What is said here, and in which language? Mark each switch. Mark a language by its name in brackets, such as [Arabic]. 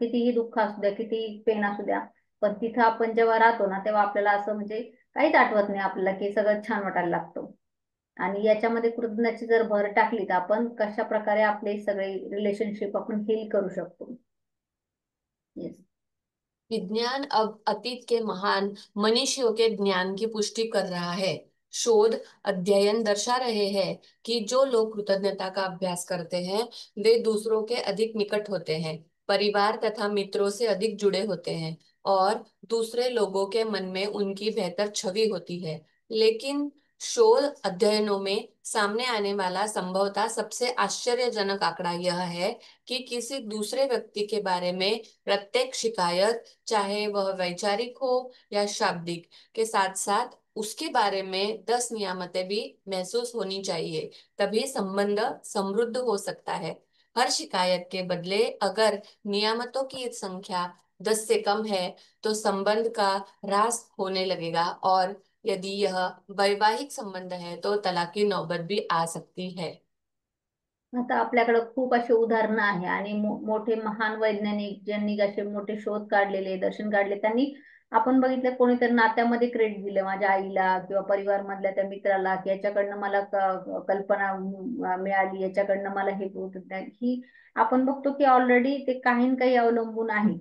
[Marathi] कितीही दुःख असू द्या, कितीही पेन असू द्या, पण तिथं आपण जेव्हा राहतो ना तेव्हा आपल्याला असं म्हणजे काहीच आठवत नाही आपल्याला, की सगळं छान वाटायला लागतं. आणि याच्यामध्ये कृतज्ञतेची जर भर टाकली तर आपण कशा प्रकारे आपले सगळे रिलेशनशिप आपण हील करू शकतो. [English] Yes. [Hindi] विज्ञान अब अतीत के महान मनीषियों के ज्ञान की पुष्टि कर रहा है। शोध अध्ययन दर्शा रहे हैं कि जो लोग कृतज्ञता का अभ्यास करते हैं वे दूसरों के अधिक निकट होते हैं, परिवार तथा मित्रों से अधिक जुड़े होते हैं, और दूसरे लोगों के मन में उनकी बेहतर छवि होती है। लेकिन शोध अध्ययनों में सामने आने वाला संभवतः सबसे आश्चर्यजनक आंकड़ा यह है कि किसी दूसरे व्यक्ति के बारे में प्रत्येक शिकायत, चाहे वह वैचारिक हो या शाब्दिक, के साथ साथ उसके बारे में 10 नियामतें भी महसूस होनी चाहिए, तभी संबंध समृद्ध हो सकता है। हर शिकायत के बदले अगर नियामतों की संख्या 10 से कम है तो संबंध का ह्रास होने लगेगा, और यदि यह वैवाहिक संबंध है तो तलाक की नौबत भी आ सकती है। [Marathi] आता आपल्याकडे खूप अशी उदाहरणं आहे आणि मोठे महान वैज्ञानिक ज्यांनी असे मोठे शोध काढलेले, दर्शन काढले, त्यांनी आपण बघितलं कोणीतरी नात्यामध्ये क्रेडिट दिले, माझ्या आईला किंवा परिवार मधल्या त्या मित्राला, की याच्याकडनं मला कल्पना मिळाली, याच्याकडनं मला हे होत ही आपण बघतो की ऑलरेडी ते काही न काही अवलंबून आहे.